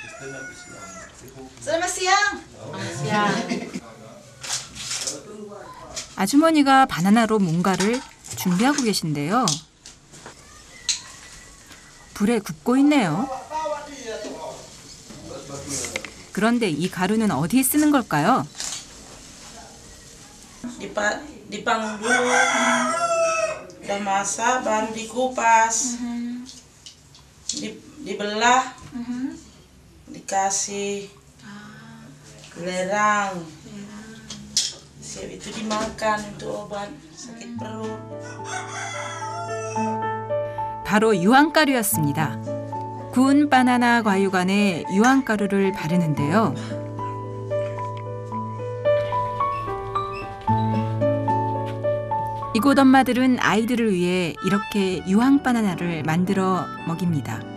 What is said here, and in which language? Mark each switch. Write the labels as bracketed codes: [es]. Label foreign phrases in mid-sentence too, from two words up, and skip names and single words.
[ko] 아주머니가 바나나로 뭔가를 준비하고 계신데요. 불에 굽고 있네요. 그런데 이 가루는 어디에 쓰는 걸까요? [id] Dipanggang dulu, udah masak baru dikupas, dibelah, dikasih belerang, siap itu dimakan untuk obat sakit perut. [ko] 바로 유황가루였습니다. 구운 바나나 과육안에 유황가루를 바르는데요. 이곳 엄마들은 아이들을 위해 이렇게 유황 바나나를 만들어 먹입니다.